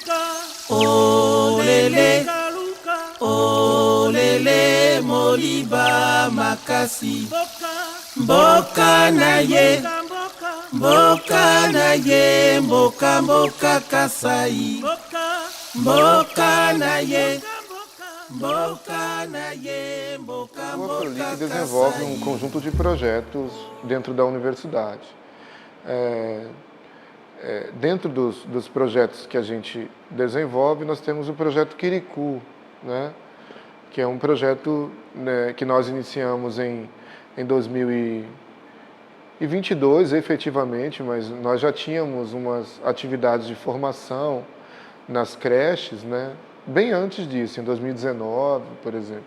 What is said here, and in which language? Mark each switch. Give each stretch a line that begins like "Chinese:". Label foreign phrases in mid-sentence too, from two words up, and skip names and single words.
Lingala: Olele, olele, moliba makasi. Mboka na ye, mboka na ye, mboka mboka kasai. Mboka na ye, mboka na ye, mboka O mboka
Portuguese: Afrolic desenvolve um
Lingala: kasai.
Portuguese: conjunto de projetos dentro da universidade. Dentro dos projetos que a gente desenvolve, nós temos o projeto Quiricu, né? Que é um projeto, né, que nós iniciamos em 2022, efetivamente, mas nós já tínhamos umas atividades de formação nas creches, né, bem antes disso, em 2019, por exemplo.